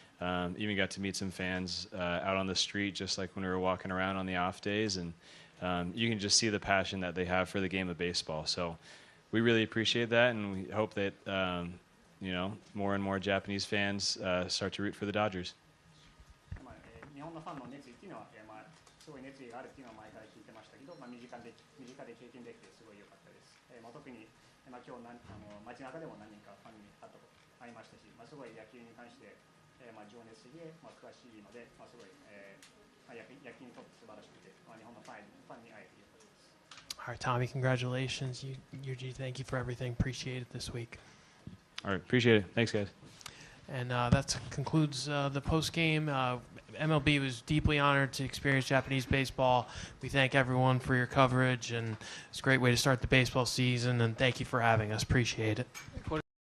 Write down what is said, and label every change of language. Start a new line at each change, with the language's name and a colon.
English: Even got to meet some fans out on the street, just like when we were walking around on the off days. And you can just see the passion that they have for the game of baseball. So we really appreciate that, and we hope that, you know, more and more Japanese fans start to root for the Dodgers.
Japanese: 日本のファンの熱意っていうのは、すごい熱意があるっていうのは前から聞いてましたけど、身近で経験できてすごい良かったです。特に、今日街中でも何人かファンに会いましたし、すごい野球に関して、情熱的で、詳しいので、すごい、野球にとって素晴らしくて、日本のファンに会えてよかったです。
English: All right, Tommy, congratulations. Yuji, thank you for everything. Appreciate it this week. All right, appreciate it. Thanks, guys. And that concludes the post-game. MLB was deeply honored to experience Japanese baseball. We thank everyone for your coverage, and it's a great way to start the baseball season, and thank you for having us. Appreciate it.